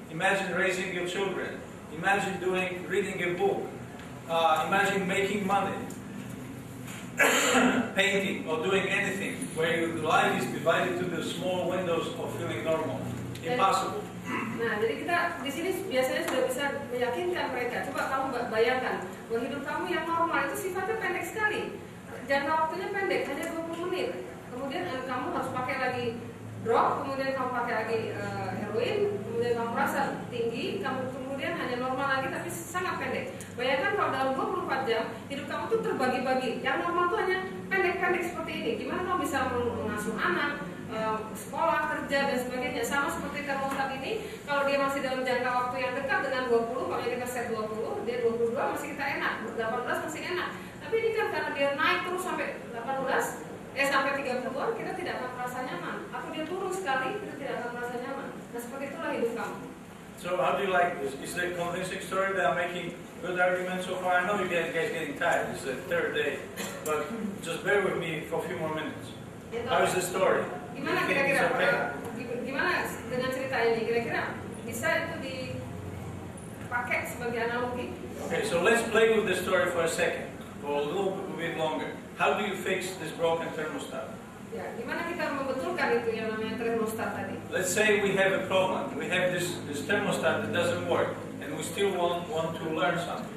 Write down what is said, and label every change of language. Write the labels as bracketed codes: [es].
[en] Imagine raising your children. Imagine reading a book. Imagine making money. Painting or doing anything where your life is divided to the small windows of feeling normal. Impossible. [id] Nah, jadi kita di sini biasanya sudah bisa meyakinkan mereka. Coba kamu bayangkan bahwa hidup kamu yang normal itu sifatnya pendek sekali. Jangka waktunya pendek, hanya 20 menit. Kemudian kamu harus pakai lagi drop, kemudian kamu pakai lagi heroin, kemudian kamu merasa tinggi, kamu kemudian hanya normal lagi tapi sangat pendek. Bayangkan kalau dalam 24 jam hidup kamu tuh terbagi-bagi. Yang normal tuh hanya pendek-pendek seperti ini. Gimana kamu bisa mengasuh anak, sekolah, kerja dan sebagainya. Sama seperti termostat ini, kalau dia masih dalam jangka waktu yang dekat dengan 20, kalau kita set 20, dia 22 masih kita enak, 18 masih enak. Tapi ini kan karena dia naik terus sampai 18, sampai 30-an, kita tidak akan merasa nyaman. Atau dia turun sekali, kita tidak akan merasa nyaman. Nah, seperti itulah hidup kamu. [en] So how do you like this? Is it a convincing story that I'm making good arguments so far? I know you guys getting tired. It's the third day, but just bear with me for a few more minutes. How is the story? [id] Gimana kira-kira? Gimana dengan cerita ini? Kira-kira bisa itu dipakai sebagai analogi? [en] Okay, so let's play with the story for a second, for a little bit longer. How do you fix this broken thermostat? [id] Ya, gimana kita membetulkan itu yang namanya thermostat tadi? [en] Let's say we have a problem. We have this thermostat that doesn't work, and we still want to learn something.